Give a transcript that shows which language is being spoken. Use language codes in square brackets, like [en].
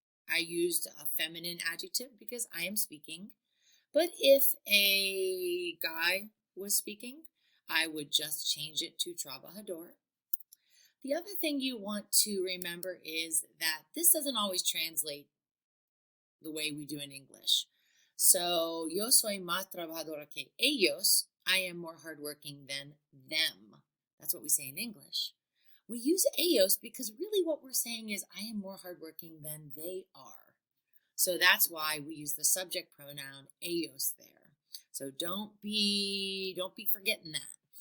[en] I used a feminine adjective because I am speaking. But if a guy was speaking, I would just change it to trabajador. The other thing you want to remember is that this doesn't always translate the way we do in English. [es] So, yo soy más trabajadora que ellos. [en] I am more hardworking than them. That's what we say in English. We use ellos because really what we're saying is I am more hardworking than they are. So that's why we use the subject pronoun ellos there. So don't be forgetting that.